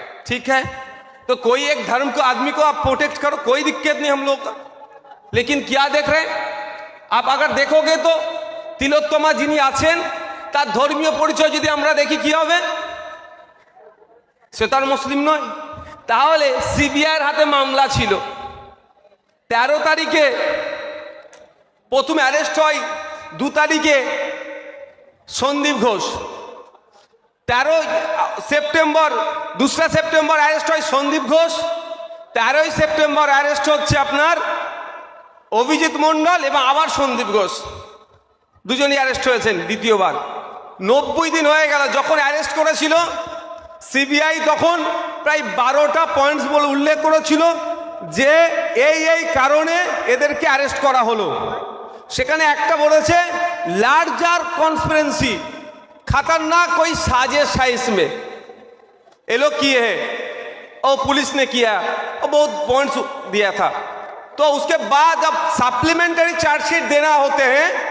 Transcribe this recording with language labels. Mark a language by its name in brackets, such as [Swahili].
[Hindi] ठीक है, तो कोई एक धर्म को आदमी को आप प्रोटेक्ट करो, कोई दिक्कत नहीं हम लोग का। लेकिन क्या देख रहे हैं आप, अगर देखोगे तो [Bangla] তিলোত্তমা যিনি আছেন তার ধর্মীয় পরিচয় যদি আমরা দেখি কি হবে, সে তার মুসলিম নয়। তাহলে সিবিআইয়ের হাতে মামলা ছিল, 13 তারিখে প্রথমে অ্যারেস্ট হয়, 2 তারিখে Sandeep Ghosh, 13 September 2 September arrest হয় সন্দীপ ঘোষ, 13 সেপ্টেম্বর অ্যারেস্ট হচ্ছে আপনার অভিজিৎ মণ্ডল এবং আবার সন্দীপ ঘোষ, দুজনই অ্যারেস্ট হয়েছেন দ্বিতীয়বার। 90 দিন হয়ে গেল। যখন অ্যারেস্ট করেছিল সিবিআই তখন প্রায় 12টা পয়েন্টস বলে উল্লেখ করেছিল যে এই কারণে এদেরকে অ্যারেস্ট করা হলো। সেখানে একটা বলেছে [Hindi] लार्जर कॉन्स्पिरेंसी खतरनाक कोई साजिश है इसमें, ये लोग किए हैं और पुलिस ने किया और बहुत पॉइंट्स दिया था। तो उसके बाद अब सप्लीमेंट्री चार्जशीट देना होते हैं।